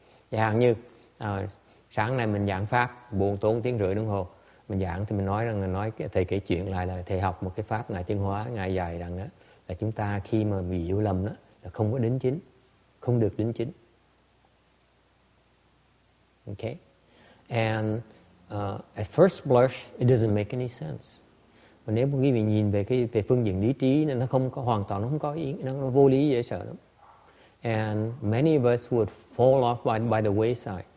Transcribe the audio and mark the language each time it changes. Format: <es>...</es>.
<vi>Chẳng hạn như sáng nay mình giảng pháp buồn tốn 1 tiếng rưỡi đồng hồ, mình giảng thì mình nói thầy kể chuyện lại là thầy học một cái pháp ngài Tiên Hóa, ngài dạy rằng đó, là chúng ta khi mà bị hiểu lầm đó là không có đính chính, không được đính chính.</vi> <en>Okay, and at first blush it doesn't make any sense.</en> <vi>Và nếu quý vị nhìn về phương diện lý trí nên nó không có hoàn toàn, nó không có nó vô lý, dễ sợ lắm.</vi> <en>And many of us would fall off by the wayside.</en>